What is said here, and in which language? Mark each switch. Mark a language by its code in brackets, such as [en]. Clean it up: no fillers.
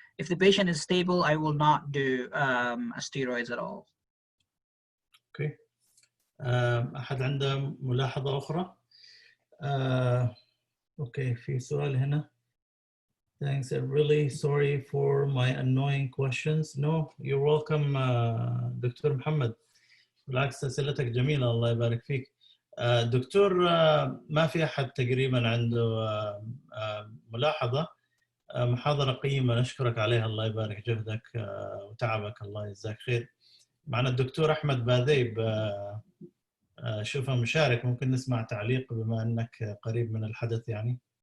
[en] If the patient is stable, I will not do steroids at all. [ar] اوكي. احد عنده ملاحظه اخرى؟ اوكي، في سؤال هنا. [en] Thanks, I'm really sorry for my annoying questions. No, you're welcome doctor Muhammad. [ar] بالعكس اسئلتك جميله، الله يبارك فيك. دكتور، ما في احد تقريبا عنده ملاحظه. محاضره قيمه نشكرك عليها، الله يبارك جهدك وتعبك، الله يجزاك خير. معنا الدكتور أحمد باذيب، شوفه مشارك، ممكن نسمع تعليق بما أنك قريب من الحدث يعني.